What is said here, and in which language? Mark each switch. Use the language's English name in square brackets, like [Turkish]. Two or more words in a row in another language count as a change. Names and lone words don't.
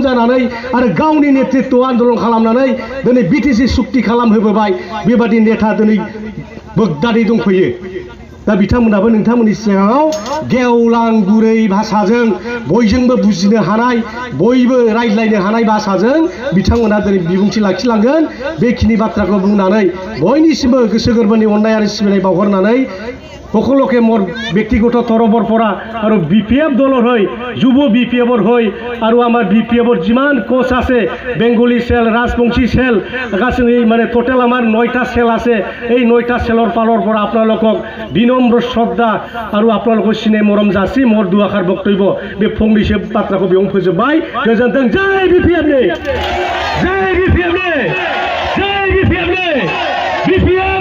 [Bodo] जानानै आरो गावनि नेतृत्व आन्दलन खालामनानै दिनै बिटिसि सुक्ति खालामहोबोबाय बेबादि नेता दिनै बोगदादै दंफैयो दा बिथांमोनाबो नोंथांमोननि सिगाङाव गेवलां गुरै भाषाजों बयजोंबो बुजिनो हानाय बयबो रायज्लायनो हानाय भाषाजों बिथांमोना दिनै बिबुंथि लाखिलांगोन बेखिनि बाथ्राखौ बुंनानै बयनिसिमबो गोसो गोरबोनि अननाय आरो सिबिनाय बावहरनानै [Assamese] সকলোকে মোৰ ব্যক্তিগত তৰফৰ পৰা আৰু বিপিএফ দলৰ হৈ যুৱ বিপিএফৰ হৈ আৰু আমাৰ বিপিএফৰ যিমান কোচ আছে বেংগলী সেল ৰাজবংশী সেল গাছনি মানে টোটেল আমাৰ 9টা সেল আছে এই 9টা সেলৰ ফালৰ পৰা আপোনালোকক বিনম্ৰ শ্ৰদ্ধা আৰু আপোনালোকৰ সিনে মৰম যাচি মোৰ দুআষাৰ বক্তব্য [Bodo] बे फंनैसो बाथ्राखौ बेयावनो फोजोबबाय गोजोन्थों जय बिपिएफनि जय बिपिएफनि जय बिपिएफनि